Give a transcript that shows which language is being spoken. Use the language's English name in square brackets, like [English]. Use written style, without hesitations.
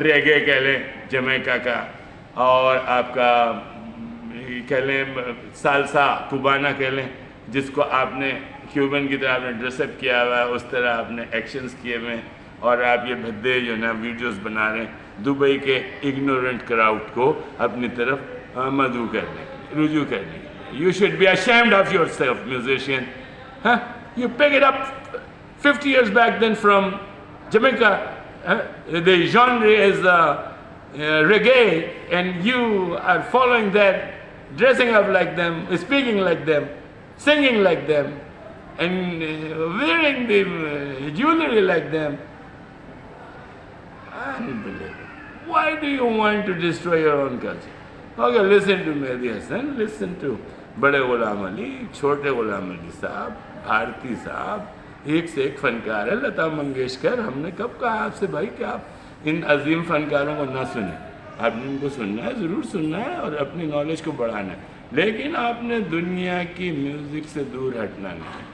[Urdu] ریگے کہہ لیں جمیکا کا، اور آپ کا کہہ لیں سالسا کوبانا کہہ لیں، جس کو آپ نے کیوبن کی طرح آپ نے ڈریس اپ کیا ہوا ہے، اس طرح آپ نے ایکشنز کیے ہوئے ہیں، اور آپ یہ بھدے جو ہے نا ویڈیوز بنا رہے ہیں دبئی کے اگنورنٹ کراؤڈ کو اپنی طرف مدعو کرنے رجوع کرنے. [English] You should be ashamed of yourself, musician. Huh? You pick it up 50 years back then from Jamaica. The genre is reggae, and you are following that, dressing up like them, speaking like them, singing like them, and wearing the jewelry like them. Unbelievable. Why do you want to destroy your own culture? Okay, listen to Mehdi Hassan, listen to بڑے غلام علی، چھوٹے غلام علی صاحب، بھارتی صاحب، [Urdu] ایک سے ایک فنکار ہے، [English] Lata Mangeshkar. [Urdu] ہم نے کب کہا آپ سے بھائی کہ آپ ان عظیم فنکاروں کو نہ سنیں؟ آپ نے ان کو سننا ہے، ضرور سننا ہے، اور اپنی نالج کو بڑھانا ہے، لیکن آپ نے دنیا کی میوزک سے دور ہٹنا نہیں.